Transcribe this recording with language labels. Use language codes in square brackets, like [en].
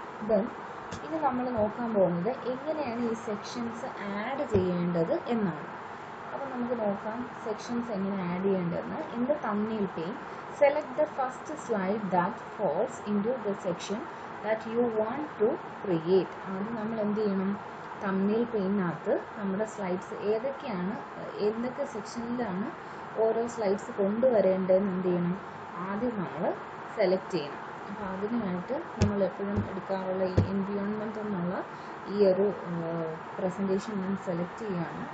[ml] Then ഇനി നമ്മൾ നോക്കാൻ പോകുന്നത് എങ്ങനെയാണ് ഈ സെക്ഷൻസ് ആഡ് ചെയ്യേണ്ടത് എന്നാണ്. അപ്പോൾ നമുക്ക് നോക്കാം സെക്ഷൻസ് എങ്ങനെ ആഡ് ചെയ്യേണ്ടതെന്ന്. [en] In the thumbnail pane, select the first slide that falls into the section that you want to create. [ml] ആദ്യം നമ്മൾ എന്ത് ചെയ്യണം, തംബ്നെയിൽ പെയിനകത്ത് നമ്മുടെ സ്ലൈഡ്സ് ഏതൊക്കെ സെക്ഷനിലാണ് ഓരോ സ്ലൈഡ്സ് കൊണ്ടുവരേണ്ടതെന്ന് എന്ത് ചെയ്യണം, ആദ്യം നമ്മൾ സെലക്ട് ചെയ്യണം. അപ്പോൾ അതിനായിട്ട് നമ്മൾ എപ്പോഴും എടുക്കാറുള്ള ഈ എൻവിയോൺമെൻറ്റ് എന്നുള്ള ഈ ഒരു പ്രസൻറ്റേഷൻ ഞാൻ സെലക്ട് ചെയ്യുകയാണ്.